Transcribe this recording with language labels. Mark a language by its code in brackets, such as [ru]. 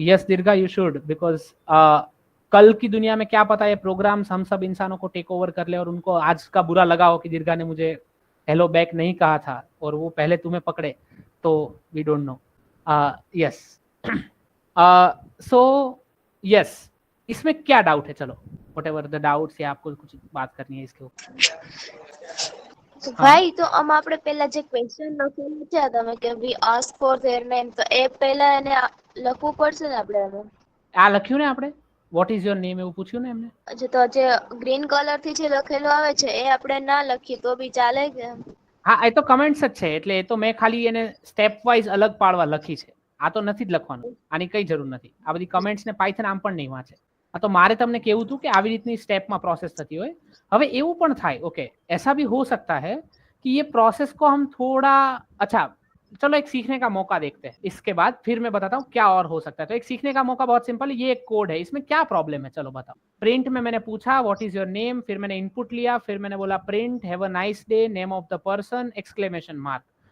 [hi] Yes दीर्घा [en] you should, [hi] because कल की दुनिया में क्या पता ये प्रोग्राम्स हम सब इंसानों को टेक ओवर कर ले और उनको आज का बुरा लगा हो कि दीर्घा ने मुझे हेलो बैक नहीं कहा था और वो पहले तुम्हें पकड़े, तो [en] We don't know. [hi] Yes, so yes, इसमें क्या डाउट है? चलो व्हाटएवर द डाउट्स, या आपको कुछ बात करनी है इसके ऊपर? [gu] તો ભાઈ તો આમ આપણે પહેલા જે ક્વેશ્ચન લખેલું છે તમે કે [en] we ask for their name, [gu] તો એ પહેલા એને લખવું પડશે ને આપણે? એમાં આ લખ્યું ને આપણે [en] what is your name [gu] એવું પૂછ્યું ને એમને? અચ્છા, તો જે ગ્રીન કલર થી જે લખેલું આવે છે એ આપણે ના લખીએ તો બી ચાલે કે? હા, એ તો કમેન્ટ્સ જ છે, એટલે એ તો મેં ખાલી એને સ્ટેપ વાઇઝ અલગ પાડવા લખી છે, આ તો નથી જ લખવાનું, આની કઈ જરૂર નથી। આ બધી કમેન્ટ્સ ને પાયથન આમ પણ નહીં વાંચે, આ તો મારે તમને કેવું હતું કે આવી રીતની સ્ટેપમાં પ્રોસેસ થતી હોય। હવે એવું પણ થાય, [hi] ओके, ऐसा भी हो सकता है कि ये प्रोसेस को हम थोड़ा, अच्छा चलो एक सीखने का मौका देखते हैं, इसके बाद फिर मैं बताता हूँ क्या और हो सकता है। तो एक सीखने का मौका बहुत सिंपल है, ये एक कोड है, इसमें क्या प्रॉब्लम है चलो बताओ। प्रिंट में मैंने पूछा [en] what is your name, [hi] फिर मैंने इनपुट लिया, फिर मैंने बोला print [en] have a nice day, name of the person, [hi] exclamation mark.